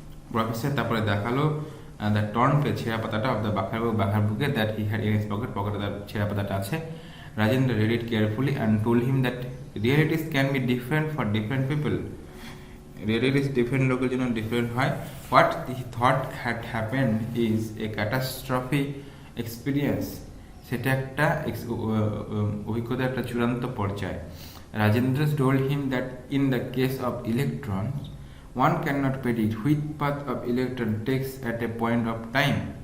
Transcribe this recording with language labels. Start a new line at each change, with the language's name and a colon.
English: Professor
Bangla: তারপরে দেখালো
English: the torn page,
Bangla: ছেঁড়া পাতাটা
English: of the Bakhar book that he had in his pocket.
Bangla: পকেটে তার ছেঁড়া পাতাটা আছে.
English: Rajendra read it carefully and told him that realities can be different for different people. Realities different
Bangla: লোকের জন্য
English: different হয়. What he thought had happened is a catastrophe experience.
Bangla: সেটা একটা অভিজ্ঞতা, একটা চূড়ান্ত পর্যায়.
English: Rajendra told him that in the case of electrons, one cannot predict which path of electron takes at a point of time.